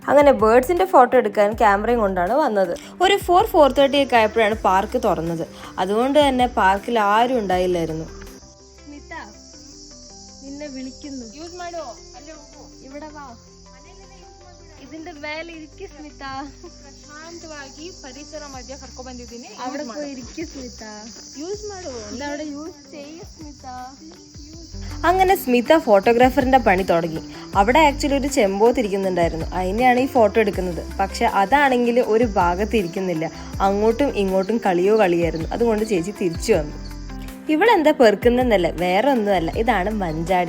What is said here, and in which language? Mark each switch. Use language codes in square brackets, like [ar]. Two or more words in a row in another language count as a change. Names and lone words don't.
[ml] അങ്ങനെ ബേർഡ്സിന്റെ ഫോട്ടോ എടുക്കാൻ ക്യാമറയും കൊണ്ടാണ് വന്നത്. ഒരു 4:30 ഒക്കെ ആയപ്പോഴാണ് പാർക്ക് തുറന്നത്. അതുകൊണ്ട് തന്നെ പാർക്കിൽ ആരും ഉണ്ടായില്ലായിരുന്നു. സ്മിത നിന്നെ വിളിക്കുന്നു, ഇവിടെ വാ, ഇതിന്റെ മേലെ ഇരിക്ക് സ്മിത, [kn] ಪ್ರಶಾಂತವಾಗಿ ಪರಿಸರ ಮಧ್ಯ ಕರ್ಕೊ ಬಂದಿದ್ದೀನಿ. [ml] അവിടെ പോയി ഇരിക്ക് സ്മിത, [kn] ಯೂಸ್ ಮಾಡು. [ml] അവിടെ യൂസ് ചെയ്യ സ്മിത. അങ്ങനെ സ്മിത ഫോട്ടോഗ്രാഫറിന്റെ പണി തുടങ്ങി. അവിടെ ആക്ച്വലി ഒരു ചെമ്പോത്തിരിക്കുന്നുണ്ടായിരുന്നു, അതിനെയാണ് ഈ ഫോട്ടോ എടുക്കുന്നത്. പക്ഷെ അതാണെങ്കിൽ ഒരു ഭാഗത്ത് ഇരിക്കുന്നില്ല, അങ്ങോട്ടും ഇങ്ങോട്ടും കളിയായിരുന്നു. അതുകൊണ്ട് ചേച്ചി തിരിച്ചു വന്നു. ഇവളെന്താ പെറുക്കുന്നല്ല, വേറെ ഒന്നുമല്ല, ഇതാണ് മഞ്ചാടി.